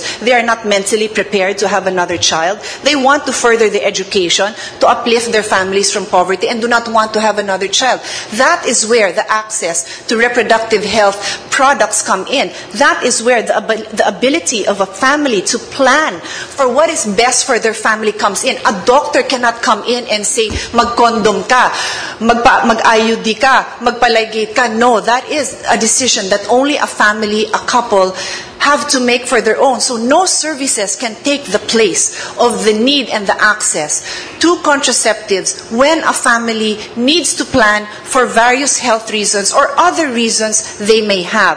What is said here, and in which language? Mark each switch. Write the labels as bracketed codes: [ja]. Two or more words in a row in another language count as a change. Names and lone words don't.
[en] They are not mentally prepared to have another child. They want to further their education, to uplift their families from poverty, and do not want to have another child. That is where the access to reproductive health products come in. That is where the ability of a family to plan for what is best for their family comes in. A doctor cannot come in and say, [tl] mag-condom ka, mag-IUD ka, magpaligate ka. [en] No, that is a decision that only a family, a couple, have to make for their own. So no services can take the place of the need and the access to contraceptives when a family needs to plan for various health reasons or other reasons they may have.